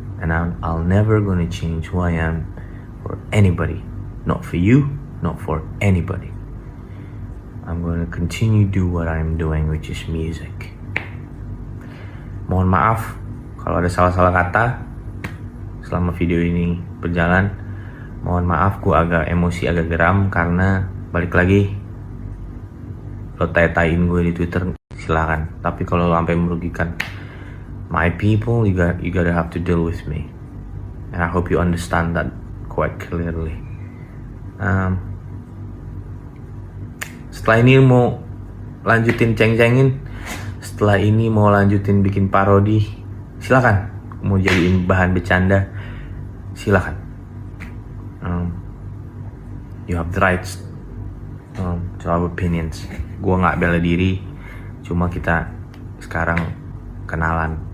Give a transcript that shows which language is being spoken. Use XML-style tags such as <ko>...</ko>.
<en>And I'll never gonna change who I am for anybody. Not for you, not for anybody. I'm gonna continue do what I'm doing, which is music.</en> <id>Mohon maaf kalau ada salah-salah kata selama video ini berjalan. Mohon maaf, gue agak emosi, agak geram karena balik lagi lo tai-taiin gue di Twitter, silakan. Tapi kalau lo sampai merugikan</id> <en>my people, you gotta have to deal with me. And I hope you understand that quite clearly.</en> <id>Setelah ini mau lanjutin ceng-cengin, setelah ini mau lanjutin bikin parodi, silakan. Mau jadiin bahan bercanda, silakan.</id> <en>You have the rights to have opinions.</en> <id>Gue nggak bela diri, cuma kita sekarang kenalan.</id>